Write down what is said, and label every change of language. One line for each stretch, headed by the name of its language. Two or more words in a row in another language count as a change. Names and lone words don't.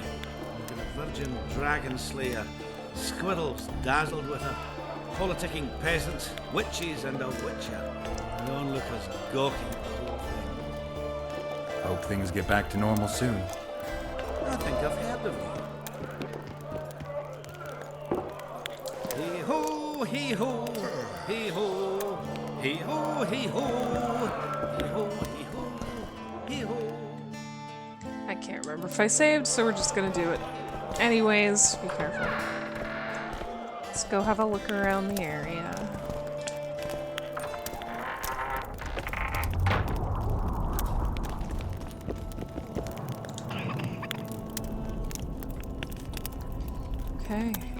English: Like a virgin dragon slayer. Squirrels dazzled with her. Politicking peasants, witches, and a witcher. The onlookers gawking at the whole thing. Hope things get back to normal soon. I think I've heard of you. Hee-ho, hee-ho, hee-ho, hee-ho, hee-ho, hee-ho, hee-ho, hee-ho. I can't remember if I saved, so we're just gonna do it. Anyways, be careful. Let's go have a look around the area. Okay.